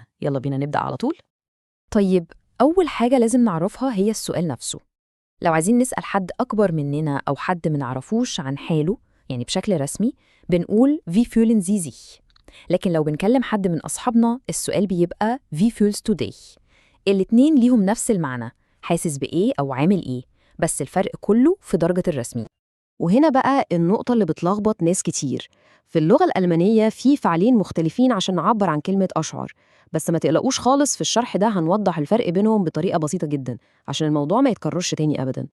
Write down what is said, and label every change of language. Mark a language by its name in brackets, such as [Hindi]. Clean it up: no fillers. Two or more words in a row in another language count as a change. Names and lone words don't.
[Arabic] يلا بينا نبدأ على طول. طيب، أول حاجة لازم نعرفها هي السؤال نفسه. لو عايزين نسأل حد أكبر مننا أو حد منعرفوش عن حاله يعني بشكل رسمي، بنقول [German] Wie fühlen Sie sich؟ [Arabic] لكن لو بنكلم حد من أصحابنا السؤال بيبقى [German] Wie fühlst du dich؟ [Arabic] الاتنين ليهم نفس المعنى، حاسس بإيه أو عامل إيه، بس الفرق كله في درجة الرسمي. وهنا بقى النقطة اللي بتلخبط ناس كتير. في اللغة الألمانية في فعلين مختلفين عشان نعبر عن كلمة أشعر، بس ما تقلقوش خالص، في الشرح ده هنوضح الفرق بينهم بطريقة بسيطة جدا عشان الموضوع ما يتكررش تاني أبدا.